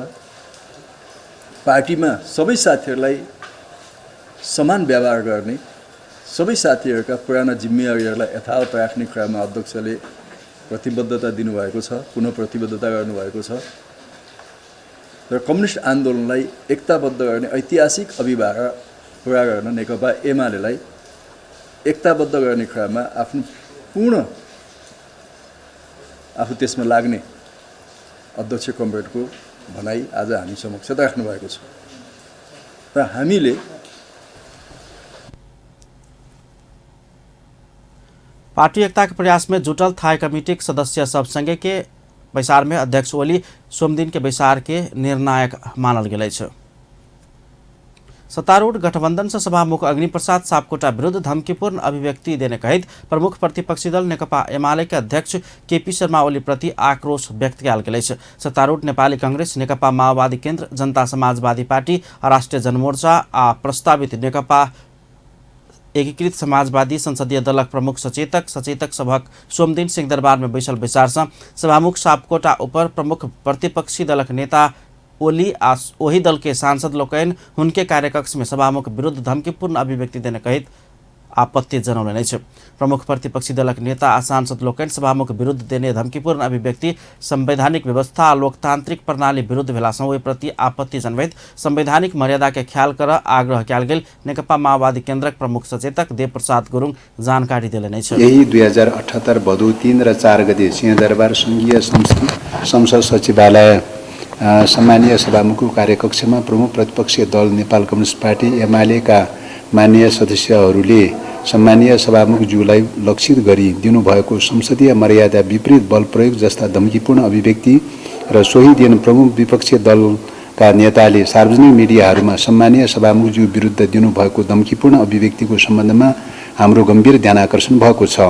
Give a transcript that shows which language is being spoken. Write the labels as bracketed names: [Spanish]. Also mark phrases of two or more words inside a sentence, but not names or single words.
[Nepali] पार्टीमा सबै साथीहरूलाई समान व्यवहार गर्ने, सबै साथीहरूका पुराना जिम्मेवारीहरूलाई यथावत राख्ने क्रममा अध्यक्षले प्रतिबद्धता दिनुभएको छ, पुनः प्रतिबद्धता गर्नुभएको छ र कम्युनिस्ट आन्दोलनलाई एकताबद्ध गर्ने ऐतिहासिक अभिभाषण पूरा गर्न नेकपा एमालेलाई एकताबद्ध गर्ने क्रममा आफ्नो पूर्ण आफू त्यसमा लाग्ने अध्यक्ष कमरेडको भनाई आज हामी समक्ष राख्नु भएको छ र हामीले [Maithili] पार्टी एकता के प्रयास में जुटल थाई कमिटी के सदस्य सब संगे के बैसार में अध्यक्ष ओली सोमदिन के बैसार के निर्णायक मानल गए। सत्तारूढ़ गठबंधन से सभामुख अग्निप्रसाद सापकोटा विरुद्ध धमकीपूर्ण अभिव्यक्ति देने कहित प्रमुख प्रतिपक्षी दल नेकपा एमाले के अध्यक्ष केपी शर्मा ओली प्रति आक्रोश व्यक्त कयल गेल। सत्तारूढ़ नेपाली कांग्रेस, नेकपा माओवादी केन्द्र, जनता समाजवादी पार्टी, राष्ट्रिय जनमोर्चा आ प्रस्तावित नेकपा एकीकृत समाजवादी संसदीय दलक प्रमुख सचेतक सभक सोमदिन सिंहदरबार में बैसल बैसार से सभामुख सापकोटा ऊपर प्रमुख प्रतिपक्षी दलक नेता ओली आ ओही दल के सांसद लोकैन हुनके कार्यकक्ष में सभामुख विरुद्ध धमकीपूर्ण अभिव्यक्ति देने कहित आपत्ति जनाउने छ। प्रमुख प्रतिपक्षी दलक नेता आ सांसद लोकैन सभामुख विरुद्ध देने धमकीपूर्ण अभिव्यक्ति संवैधानिक व्यवस्था आ लोकतांत्रिक प्रणाली विरुद्ध भेलासँ ओहि प्रति आपत्ति जनबैत संवैधानिक मर्यादा के ख्याल कर आग्रह कयल गेल नेकपा माओवादी केन्द्रक प्रमुख सचेतक देवप्रसाद गुरुङ जानकारी देले छ। [Nepali] यही 2078 भदौ 3 र 4 गते सिंहदरबार संघीय संसद सचिवालय सम्मानीय सभामुखको कार्यकक्षमा प्रमुख प्रतिपक्षी दल नेपाल कम्युनिस्ट पार्टी एमाले का माननीय सदस्यहरूले सम्मानीय सभामुखज्यूलाई लक्षित गरी दिनुभएको संसदीय मर्यादा विपरीत बल प्रयोग जस्ता धम्कीपूर्ण अभिव्यक्ति र सोही दिन प्रमुख विपक्षी दलका नेताले सार्वजनिक मिडियाहरूमा सम्मानीय सभामुखज्यू विरुद्ध दिनुभएको धम्कीपूर्ण अभिव्यक्तिको सम्बन्धमा हाम्रो गम्भीर ध्यानाकर्षण भएको छ।